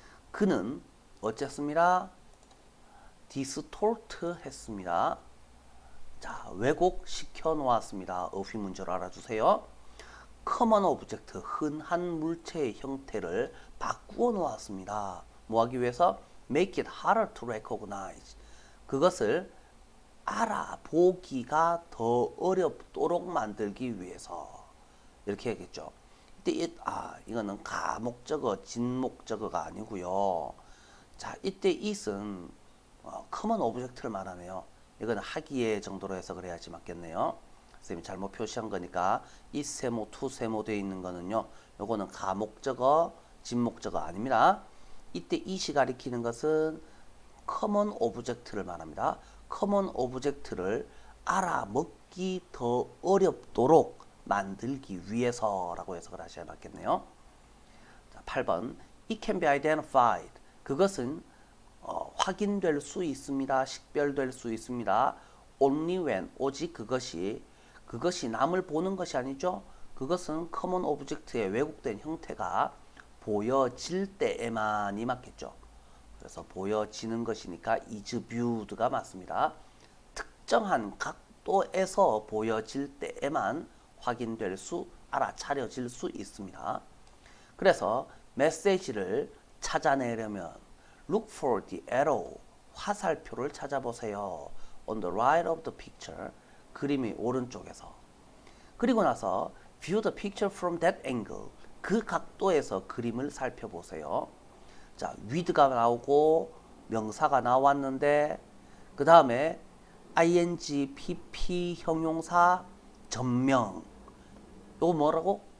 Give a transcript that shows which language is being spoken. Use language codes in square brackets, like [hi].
[ko] 그는 어쨌습니다. 디스토트 했습니다. 자, 왜곡시켜 놓았습니다. 어휘 문제로 알아주세요. common object, 흔한 물체의 형태를 바꾸어 놓았습니다. 뭐 하기 위해서? [en] make it harder to recognize. [ko] 그것을 알아보기가 더 어렵도록 만들기 위해서. 이렇게 하겠죠. 이때 이거는 가목적어, 진목적어가 아니고요. 자, 이때 it은 common object를 말하네요. 이거는 하기예 정도로 해석을 해야지 맞겠네요. 선생님이 잘못 표시한 거니까 it세모, to세모 되어 있는 거는요. 요거는 가목적어, 진목적어 아닙니다. 이때 it이 가리키는 것은 common object를 말합니다. common object를 알아먹기 더 어렵도록 만들기 위해서라고 해석을 하셔야 맞겠네요. [en] 자, 8번 It can be identified. [ko] 그것은 확인될 수 있습니다. 식별될 수 있습니다. [en] Only when, [ko] 오직 그것이 남을 보는 것이 아니죠. 그것은 common object의 왜곡된 형태가 보여질 때에만이 맞겠죠. 그래서 보여지는 것이니까 [en] is viewed [ko] 가 맞습니다. 특정한 각도에서 보여질 때에만 확인될 수, 알아차려질 수 있습니다. 그래서 메시지를 찾아내려면 [en] look for the arrow, [ko] 화살표를 찾아보세요. [en] on the right of the picture, [ko] 그림이 오른쪽에서. [en] 그리고 나서 view the picture from that angle, [ko] 그 각도에서 그림을 살펴보세요. 자, with가 나오고 명사가 나왔는데 그 다음에 ing, pp, 형용사, 전명. 이거 뭐라고?